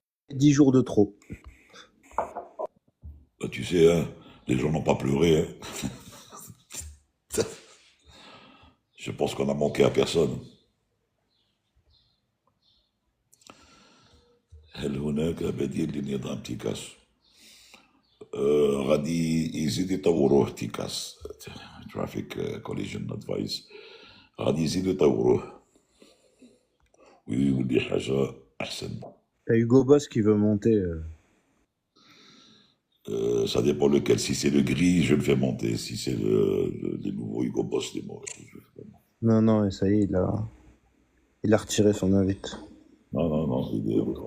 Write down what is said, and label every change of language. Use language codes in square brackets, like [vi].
[fr] 10 jours de trop. Bah, tu sais, hein, les gens n'ont pas pleuré. Hein. Je pense qu'on a manqué à personne. [ar] هل هناك بديل لنظام تيكاس؟ غادي يزيد يطوروه تيكاس ترافيك كوليجن ادفايس غادي يزيدوا يطوروه ويولي حاجة أحسن. [fr] T'as Hugo Boss qui veut monter. Ça dépend lequel. Si c'est le gris, je le fais monter. Si c'est les nouveaux Hugo Boss, les mauvais, je le fais monter. Non, non, et ça y est, il a retiré son invite. Non, non, non, c'est des...